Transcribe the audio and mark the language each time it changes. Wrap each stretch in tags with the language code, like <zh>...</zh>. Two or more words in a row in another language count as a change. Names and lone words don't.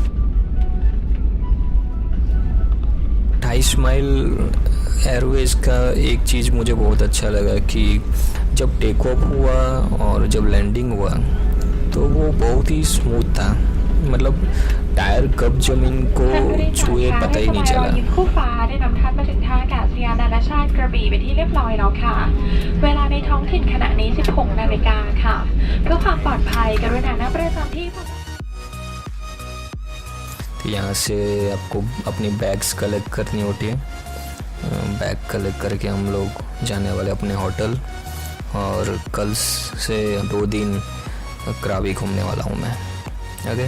<hi>थाई स्माइल एयरवेज का एक चीज़ मुझे बहुत अच्छा लगा कि जब</hi> <en>take off</en> <hi>हुआ और जब लैंडिंग हुआ तो वो बहुत ही स्मूथ था, मतलब टायर कब जमीन को छुए पता ही नहीं चला।</hi> <th>คู่ฟ้าได้นำท่านมาถึงท่าอากาศยานนานาชาติกระบี่เป็นที่เรียบร้อยแล้วค่ะเวลาในท้องถิ่นขณะนี้ 16 นาฬิกาค่ะเพื่อความปลอดภัยกรุณานั่งประจำที่</th> <hi>तो यहाँ से आपको अपनी</hi> <en>bags collect</en> <hi>करनी होती है।</hi> <en>bag collect</en> <hi>करके हम लोग जाने वाले अपने होटल, और कल से 2 दिन करावी घूमने वाला हूँ मैं।</hi>